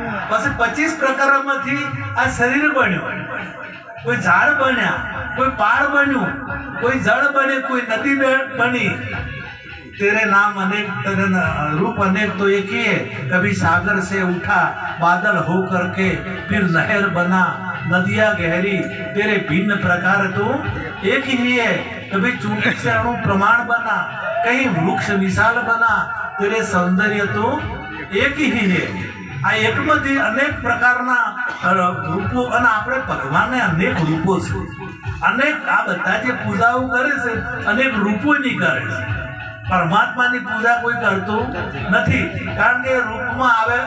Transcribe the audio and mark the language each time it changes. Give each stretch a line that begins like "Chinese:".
Gujarati: પછી 25 પ્રકરણમાંથી આ શરીર બન્યું. કોઈ ઝાડ બન્યા, કોઈ પાડ બન્યું, કોઈ જળ બને, કોઈ નદી બની.
Hindi: तेरे नाम अनेक, तेरे रूप अनेक तो एक ही है. कभी सागर से उठा बादल हो करके, फिर नहर बना नदियां गहरी. तेरे भिन्न प्रकार तो एक ही है. कभी चूंटी से अणु प्रमाण बना, कहीं वृक्ष विशाल बना. तेरे सौंदर्य तो एक ही है.
Gujarati: આ એકમાંથી અનેક પ્રકારના રૂપો, અને આપણે ભગવાનને અનેક રૂપો છે, અનેક આ બધા જે પૂજાઓ કરે છે અનેક રૂપોની કરે છે. પરમાત્માની પૂજા કોઈ કરતું નથી, કારણ કે રૂપમાં આવે.